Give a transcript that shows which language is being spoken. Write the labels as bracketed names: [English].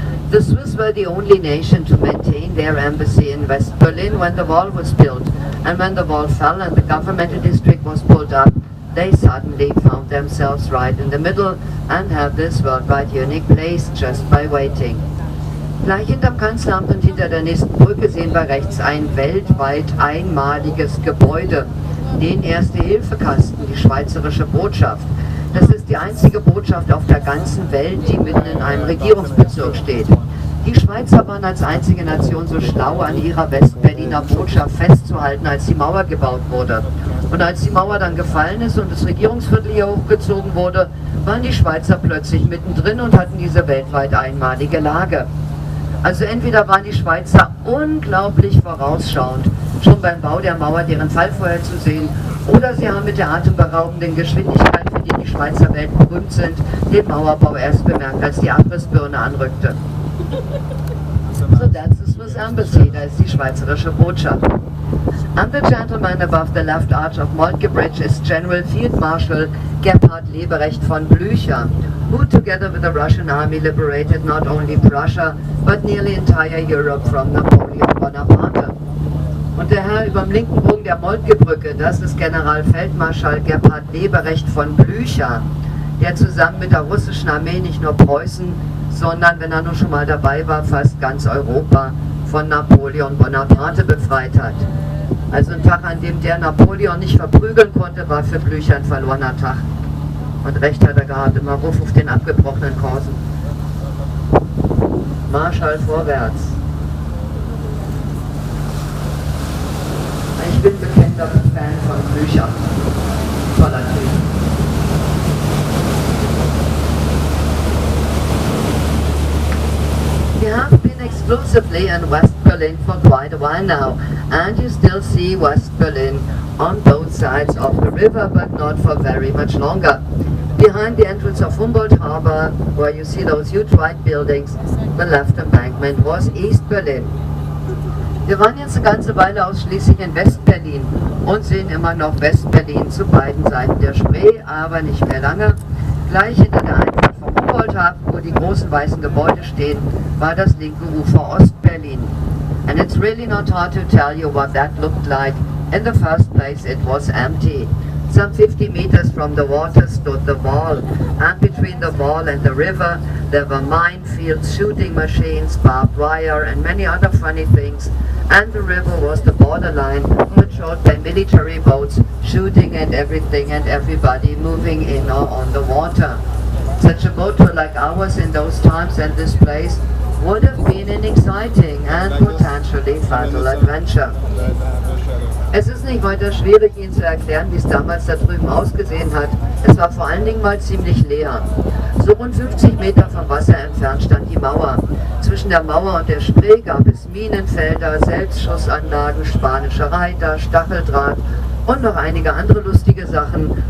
[English] The Swiss were the only nation to maintain their embassy in West Berlin when the wall was built, and when the wall fell and the governmental district was pulled up, they suddenly found themselves right in the middle and have this worldwide unique place just by waiting. [German] Gleich hinterm Kanzleramt und hinter der nächsten Brücke sehen wir rechts ein weltweit einmaliges Gebäude, den Erste-Hilfe-Kasten, die Schweizerische Botschaft. Das ist die einzige Botschaft auf der ganzen Welt, die mitten in einem Regierungsbezirk steht. Die Schweizer waren als einzige Nation so schlau, an ihrer West-Berliner Botschaft festzuhalten, als die Mauer gebaut wurde. Und als die Mauer dann gefallen ist und das Regierungsviertel hier hochgezogen wurde, waren die Schweizer plötzlich mittendrin und hatten diese weltweit einmalige Lage. Also entweder waren die Schweizer unglaublich vorausschauend, schon beim Bau der Mauer deren Fall vorherzusehen, oder sie haben mit der atemberaubenden Geschwindigkeit, für die die Schweizer weltberühmt sind, den Mauerbau erst bemerkt, als die Abrissbirne anrückte. [English] So that's the Swiss Embassy, [German] da ist die schweizerische Botschaft. [English] And the gentleman above the left arch of Moltke Bridge is General Field Marshal Gebhard Leberecht von Blücher, who together with the Russian army liberated not only Prussia, but nearly entire Europe from Napoleon Bonaparte. [German] Und der Herr über dem linken Bogen der Moltke-Brücke, das ist Generalfeldmarschall Gebhard Leberecht von Blücher, der zusammen mit der russischen Armee nicht nur Preußen, sondern, wenn er nur schon mal dabei war, fast ganz Europa von Napoleon Bonaparte befreit hat. Also ein Tag, an dem der Napoleon nicht verprügeln konnte, war für Blücher ein verlorener Tag. Und recht hat er gehabt, immer Ruf auf den abgebrochenen Korsen. Marschall vorwärts. Ich bin bekennender Fan von Blücher. Toller Typ. [English] We have been exclusively in West Berlin for quite a while now, and you still see West Berlin on both sides of the river, but not for very much longer. Behind the entrance of Humboldt Harbor, where you see those huge white buildings, the left embankment was East Berlin. [German] Wir waren jetzt eine ganze Weile ausschließlich in West-Berlin und sehen immer noch West-Berlin zu beiden Seiten der Spree, aber nicht mehr lange. Gleich hinter der Einfahrt vom Humboldt-Hafen, wo die großen weißen Gebäude stehen, war das linke Ufer Ost-Berlin. [English] And it's really not hard to tell you what that looked like. In the first place, it was empty. Some 50 meters from the water stood the wall, and between the wall and the river there were minefields, shooting machines, barbed wire and many other funny things, and the river was the borderline patrolled by military boats shooting and everything and everybody moving in or on the water. Such a boat tour like ours in those times and this place would have been an exciting and potentially fatal adventure. [German] Es ist nicht weiter schwierig, Ihnen zu erklären, wie es damals da drüben ausgesehen hat. Es war vor allen Dingen mal ziemlich leer. So rund 50 Meter vom Wasser entfernt stand die Mauer. Zwischen der Mauer und der Spree gab es Minenfelder, Selbstschussanlagen, spanische Reiter, Stacheldraht und noch einige andere lustige Sachen.